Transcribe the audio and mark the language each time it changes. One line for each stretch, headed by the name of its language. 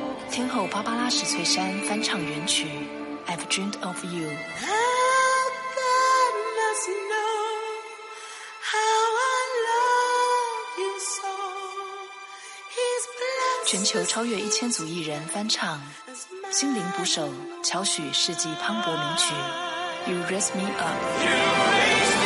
Chinese: 天后芭芭拉史翠珊翻唱原曲I've dreamed of you.
English: How God must know how I love you so. He's blessed.
Chinese: 全球超越1000组艺人翻唱《心灵捕手》乔许世纪磅礴名曲《You Raise Me Up》。